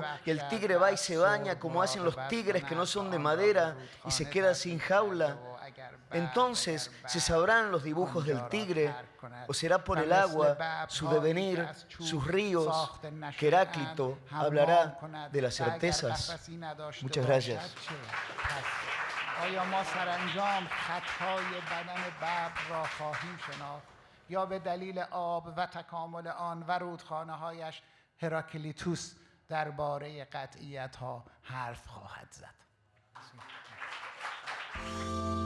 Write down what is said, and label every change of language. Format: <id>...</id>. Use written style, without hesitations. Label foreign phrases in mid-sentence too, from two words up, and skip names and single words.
<es>Y el tigre va y se baña como hacen los tigres que no son de madera y se queda sin jaula. Entonces se sabrán los dibujos del tigre, o será por el agua, su devenir, sus ríos, que Heráclito hablará de las certezas. Muchas gracias.</es> <fa>آیا ما سرانجام خطهای بدن ببر را خواهیم شناخت یا به دلیل آب و تکامل آن و رودخانه‌هایش هراکلیتوس درباره قطعیت‌ها حرف خواهد زد؟</fa>